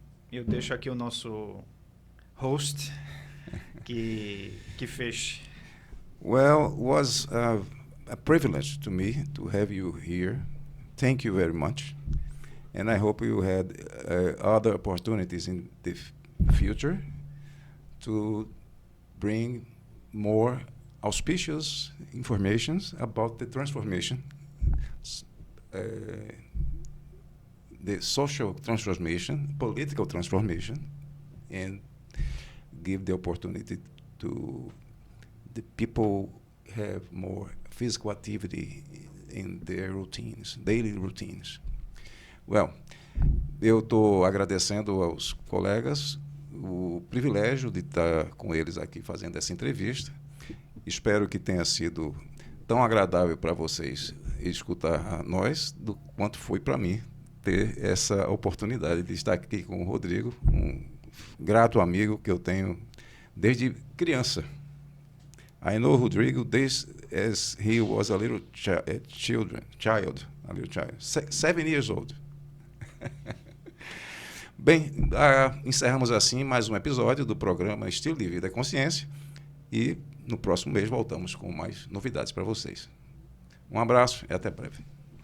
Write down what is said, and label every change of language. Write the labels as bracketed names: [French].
[Portuguese] Eu deixo aqui o nosso host que fez. [English] Well, it was a privilege to me to have you here. Thank you very much. And I hope you had other opportunities in the future to bring more auspicious information about the transformation, the social transformation, political transformation, and give the opportunity to the people have more physical activity in their routines, daily routines. [Portuguese] Well, eu estou agradecendo aos colegas o privilégio de estar com eles aqui fazendo essa entrevista. Espero que tenha sido tão agradável para vocês escutar a nós do quanto foi para mim ter essa oportunidade de estar aqui com o Rodrigo, um grato amigo que eu tenho desde criança. [English] I know Rodrigo as he was a little child, 7 years old. [Portuguese] Bem, encerramos assim mais um episódio do programa Estilo de Vida e Consciência e no próximo mês voltamos com mais novidades para vocês. Um abraço e até breve.